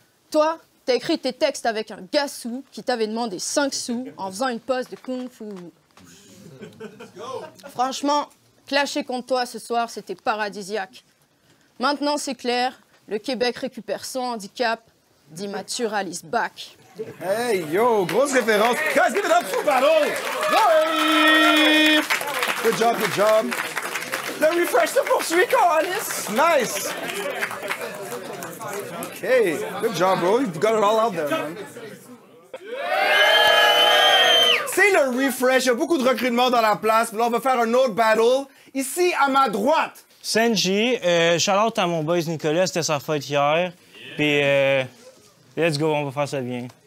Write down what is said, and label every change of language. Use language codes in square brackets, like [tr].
[fr] Toi, t'as écrit tes textes avec un gassou qui t'avait demandé 5 sous en faisant une pose de kung-fu. Franchement, clasher contre toi ce soir, c'était paradisiaque. Maintenant, c'est clair, le Québec récupère son handicap. [en] D'immature is back. [fr] Hey, yo, grosse référence. [en] Guys, give it up for battle! Yay! Good job, good job. [fr] Le refresh se poursuit, [en] Alice. Nice. Okay, good job, bro. You got it all out there, man. [fr] C'est le refresh. Il y a beaucoup de recrutement dans la place. Là, on va faire un autre battle. Ici, à ma droite. Sanji, shout-out à mon boys Nicolas, c'était sa fête hier. Puis, [en] let's go, [fr] on va faire ça bien.